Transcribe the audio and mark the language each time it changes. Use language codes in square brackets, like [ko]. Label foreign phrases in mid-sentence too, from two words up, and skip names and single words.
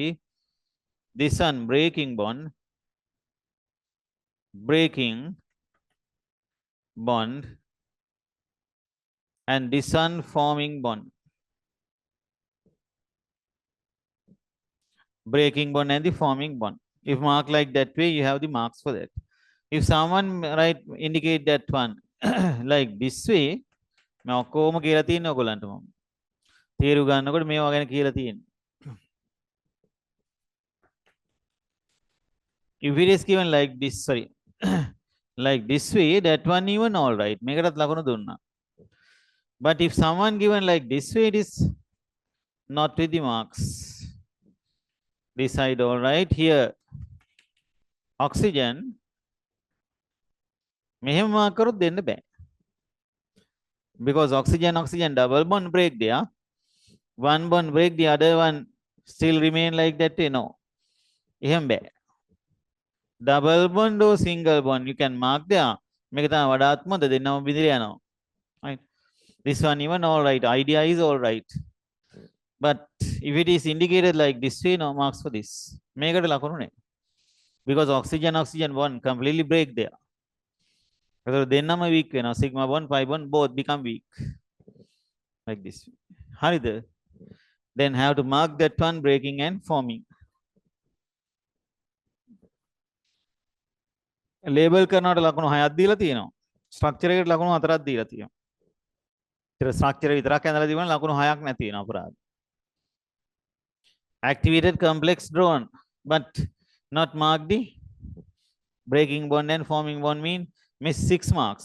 [en] This one breaking bond, breaking bond, and this one forming bond. Breaking bond and the forming bond. If marked like that way, you have the marks for that. If someone right indicate that one like this way, मैं [si] ඔක්කොම කියලා තියෙනවා ඔයගලන්ට මම. තීරු ගන්නකොට මේවා ගැන කියලා තියෙනවා. [en] If it is given like this, sorry, like this way, that one even all right. [si] මේකටත් ලකුණු දුන්නා. [en] But if someone given like this way, it is not with the marks. This side all right. Here, oxygen. [si] මෙහෙම මාක් කරොත් දෙන්න බෑ. [en] Because oxygen double bond break there. One bond break, the other one still remain like that, you know. [si] එහෙම බෑ. [en] Double bond or single bond, you can mark there. [si] මේක තමයි වඩාත්ම දෙන්නම බිඳිලා යනවා. [en] Right. This one even all right. Idea is all right. But if it is indicated like this way, no marks for this. [si] මේකට ලකුණු නැහැ. [en] Because oxygen bond completely break there. [si] So දෙන්නම weak වෙනවා. [en] Sigma bond, pi bond both become weak. Like this. [si] හරිද? [en] Then have to mark that one breaking and forming. [si] Label කරනවට ලකුණු 6ක් දීලා තියෙනවා. Structure එකට ලකුණු 4ක් දීලා තියෙනවා. ඒතර structure විතරක් ඇඳලා තිබුණා ලකුණු 6ක් නැති වෙනවා අපරාධ. [en] Activated complex drawn but not marked the breaking bond and forming bond mean miss 6 marks.